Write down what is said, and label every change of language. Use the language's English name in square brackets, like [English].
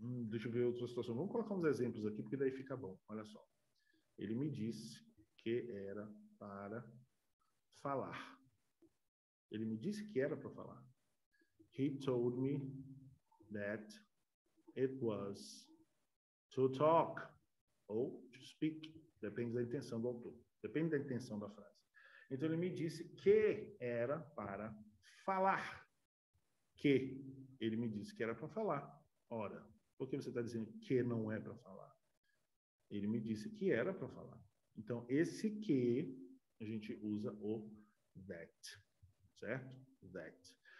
[Portuguese] Deixa eu ver outra situação. Vamos colocar uns exemplos aqui, porque daí fica bom. Olha só. Ele me disse que era para falar. Ele me disse que era para falar. [English] He told me that it was to talk ou to speak. [Portuguese] Depende da intenção do autor. Depende da intenção da frase. Então, ele me disse que era para falar. Que ele me disse que era para falar. Ora, por que você está dizendo que não é para falar? Ele me disse que era para falar. Então, esse que, a gente usa o that. Certo? That.